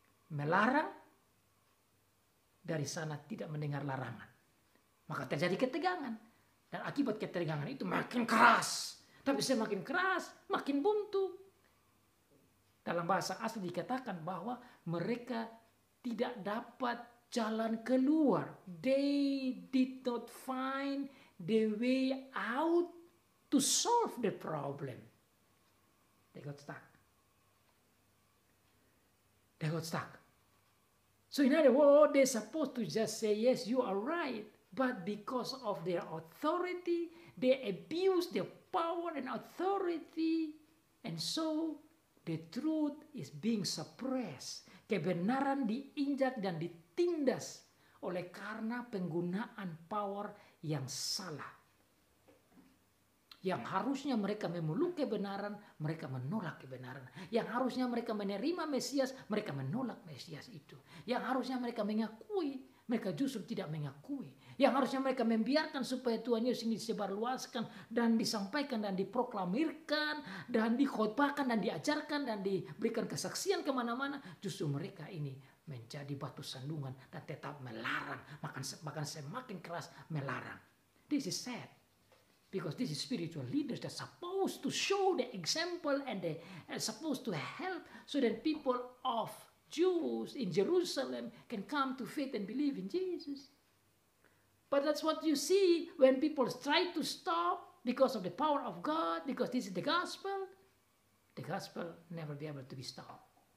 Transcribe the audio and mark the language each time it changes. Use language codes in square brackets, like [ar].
[id] Melarang, dari sana tidak mendengar larangan. Maka terjadi ketegangan. Dan akibat ketegangan itu makin keras. Tapi semakin keras, makin buntu. Dalam bahasa asli dikatakan bahwa mereka tidak dapat jalan keluar. [en] They did not find the way out to solve the problem. They got stuck. They got stuck. So in other words, they're supposed to just say, yes, you are right. But because of their authority, they abuse their power and authority. And so the truth is being suppressed. [id] Kebenaran diinjak dan ditindas oleh karena penggunaan power yang salah. Yang harusnya mereka memeluk kebenaran, mereka menolak kebenaran. Yang harusnya mereka menerima Mesias, mereka menolak Mesias itu. Yang harusnya mereka mengakui, mereka justru tidak mengakui. Yang harusnya mereka membiarkan supaya Tuhan Yesus ini disebarluaskan dan disampaikan dan diproklamirkan dan dikhotbahkan dan diajarkan dan diberikan kesaksian kemana-mana. Justru mereka ini menjadi batu sandungan dan tetap melarang. Bahkan semakin keras melarang. [en] This is sad. Because this is spiritual leaders that are supposed to show the example and they are supposed to help so that people of Jews in Jerusalem can come to faith and believe in Jesus. But that's what you see when people try to stop because of the power of God, because this is the gospel never be able to be stopped.